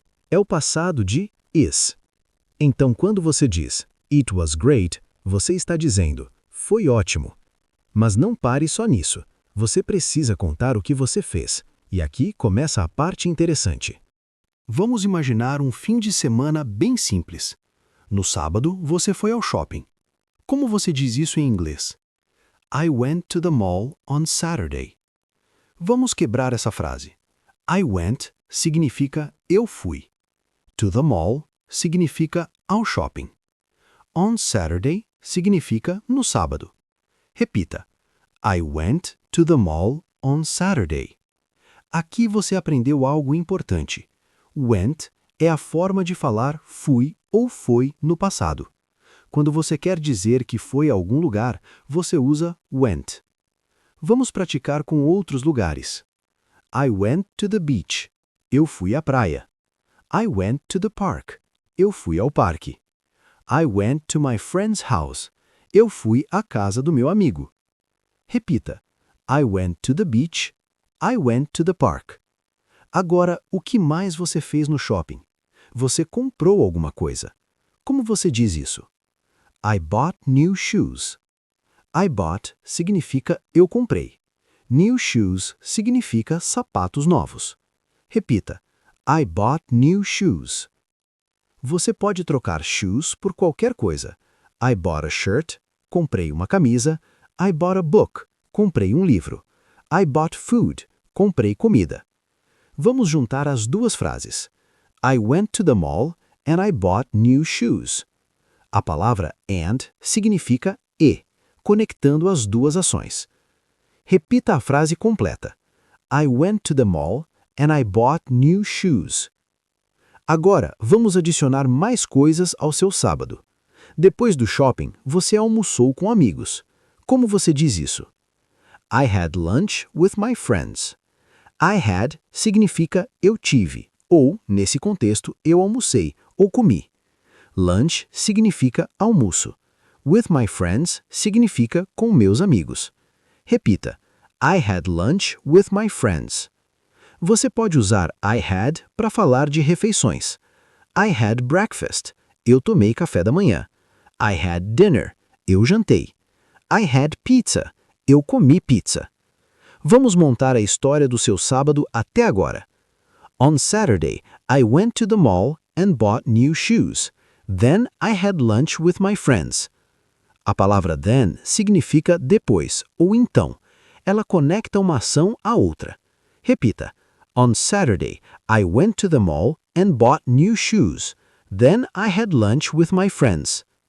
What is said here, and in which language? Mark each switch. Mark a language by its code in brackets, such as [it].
[pt] É o passado de is. Então, quando você diz [en] "It was great", [pt] você está dizendo "foi ótimo". Mas não pare só nisso. Você precisa contar o que você fez. E aqui começa a parte interessante. Vamos imaginar um fim de semana bem simples. No sábado, você foi ao shopping. Como você diz isso em inglês? [en] I went to the mall on Saturday. [pt] Vamos quebrar essa frase. [en] I went [pt] significa eu fui. [en] To the mall [pt] significa ao shopping. [en] On Saturday [pt] significa no sábado. Repita. [en] I went to the mall on Saturday. [pt] Aqui você aprendeu algo importante. Went é a forma de falar fui ou foi no passado. Quando você quer dizer que foi a algum lugar, você usa went. Vamos praticar com outros lugares. [en] I went to the beach. [pt] Eu fui à praia. [en] I went to the park. [pt] Eu fui ao parque. [en] I went to my friend's house. [pt] Eu fui à casa do meu amigo. Repita. [en] I went to the beach. I went to the park. [pt] Agora, o que mais você fez no shopping? Você comprou alguma coisa. Como você diz isso? [en] I bought new shoes. I bought [pt] significa eu comprei. [en] New shoes [pt] significa sapatos novos. Repita. [en] I bought new shoes. [pt] Você pode trocar shoes por qualquer coisa. [en] I bought a shirt. [pt] Comprei uma camisa. [en] I bought a book. [pt] Comprei um livro. [en] I bought food. [pt] Comprei comida. Vamos juntar as duas frases. [en] I went to the mall and I bought new shoes. [pt] A palavra and significa e, conectando as duas ações. Repita a frase completa. [en] I went to the mall and I bought new shoes. [pt] Agora, vamos adicionar mais coisas ao seu sábado. Depois do shopping, você almoçou com amigos. Como você diz isso? [en] I had lunch with my friends. I had [pt] significa eu tive, ou, nesse contexto, eu almocei, ou comi. Lunch significa almoço. [en] With my friends [pt] significa com meus amigos. Repita. [en] I had lunch with my friends. [pt] Você pode usar [en] I had [pt] para falar de refeições. [en] I had breakfast. [pt] Eu tomei café da manhã. [en] I had dinner. [pt] Eu jantei. [en] I had pizza. [pt] Eu comi pizza. Vamos montar a história do seu sábado até agora. [en] On Saturday, I went to the mall and bought new shoes. Then I had lunch with my friends. [pt] A palavra then significa depois ou então. Ela conecta uma ação à outra. Repita. [en] On Saturday, I went to the mall and bought new shoes. Then I had lunch with my friends.